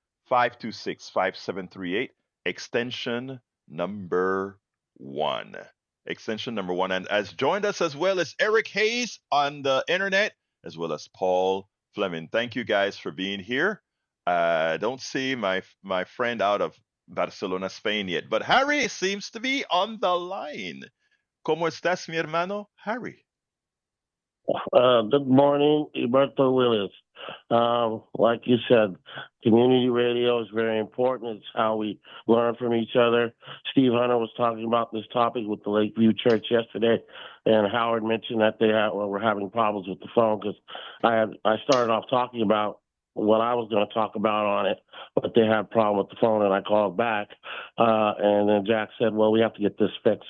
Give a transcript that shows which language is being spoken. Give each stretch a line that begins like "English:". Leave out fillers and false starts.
English: 713-526-5738, extension number 1. Extension number 1. And as joined us as well as Eric Hayes on the internet, as well as Paul Fleming. Thank you guys for being here. I don't see my friend out of Barcelona, Spain yet, but Harry seems to be on the line.
Spanish: ¿Cómo estás, mi hermano Harry?
English: Good morning, Alberto Willis. Like you said, community radio is very important. It's how we learn from each other. Steve Hunter was talking about this topic with the Lakeview Church yesterday, and Howard mentioned that were having problems with the phone because I started off talking about what I was going to talk about on it, but they had a problem with the phone, and I called back, and then Jack said, "Well, we have to get this fixed."